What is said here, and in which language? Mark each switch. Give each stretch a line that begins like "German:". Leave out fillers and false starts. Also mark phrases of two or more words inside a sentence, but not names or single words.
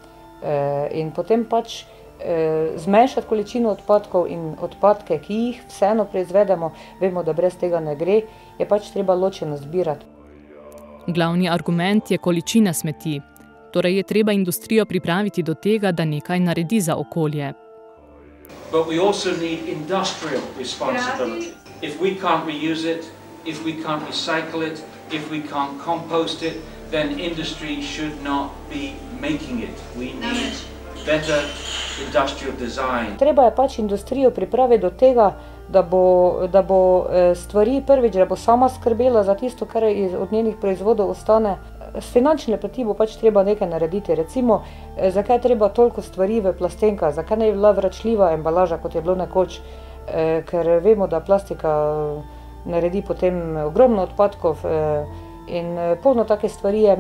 Slovenian: In potem pač zmanjšati količino odpadkov in odpadke, ki jih vseeno proizvedemo, vemo, da brez tega ne gre, je pač treba ločeno zbirati. Glavni argument je količina smeti. Torej je treba industrijo pripraviti do tega, da nekaj naredi za okolje.
English: But we also need industrial responsibility. If we can't reuse it, if we can't recycle it, if we can't compost it, then industry should not be making it. We need better industrial design.
Slovenian: Treba je pač industrijo pripraviti do tega, da bo stvari prvič, da bo sama skrbela za tisto, kar od njenih proizvodov ostane. S finančne plati bo pač treba nekaj narediti. Recimo, zakaj je treba toliko stvari v plastenkah, zakaj ne je bila vračljiva embalaža, kot je bilo nekoč, ker vemo, da plastika naredi potem ogromno odpadkov in polno take stvari je.